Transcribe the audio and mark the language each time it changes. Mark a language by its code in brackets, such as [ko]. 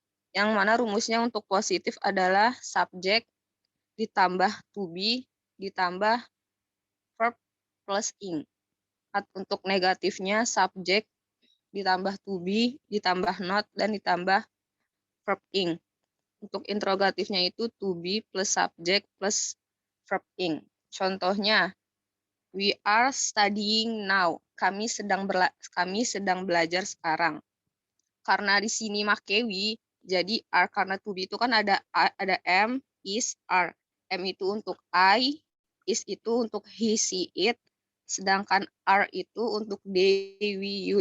[id] Yang mana rumusnya untuk positif adalah subject ditambah to be ditambah verb plus ing. Untuk negatifnya subject ditambah to be ditambah not dan ditambah verb ing. Untuk interrogatifnya itu to be plus subject plus verb ing. [en] Contohnya, we are studying now. [id] Kami sedang belajar sekarang. Karena di sini make we, jadi are karena to be itu kan ada am, is, are. M itu untuk I, is itu untuk he, she, it, sedangkan are itu untuk they, we, you.